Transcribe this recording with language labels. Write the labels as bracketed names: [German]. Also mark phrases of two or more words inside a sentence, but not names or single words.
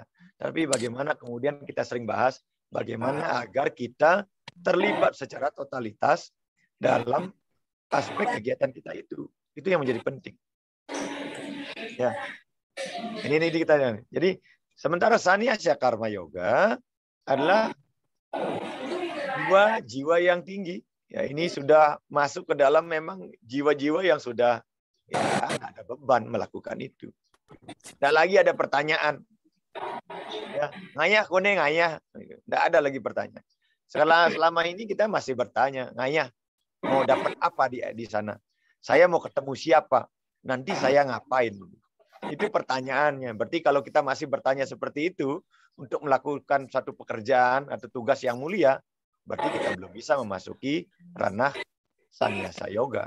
[Indonesian] Tapi bagaimana kemudian kita sering bahas, bagaimana agar kita terlibat secara totalitas dalam aspek kegiatan kita itu. Itu yang menjadi penting. Ya, ini kita. Jadi sementara sannyasa karma yoga adalah jiwa yang tinggi. Ya, ini sudah masuk ke dalam memang jiwa-jiwa yang sudah ya ada beban melakukan itu. Tidak lagi ada pertanyaan. Ya, [Balinese] ngayah kone ngayah. [Indonesian] Tidak ada lagi pertanyaan. Selama ini kita masih bertanya, ngayah mau dapat apa di sana? Saya mau ketemu siapa? Nanti saya ngapain? Itu pertanyaannya. Berarti kalau kita masih bertanya seperti itu untuk melakukan satu pekerjaan atau tugas yang mulia, berarti kita belum bisa memasuki ranah sannyasa yoga.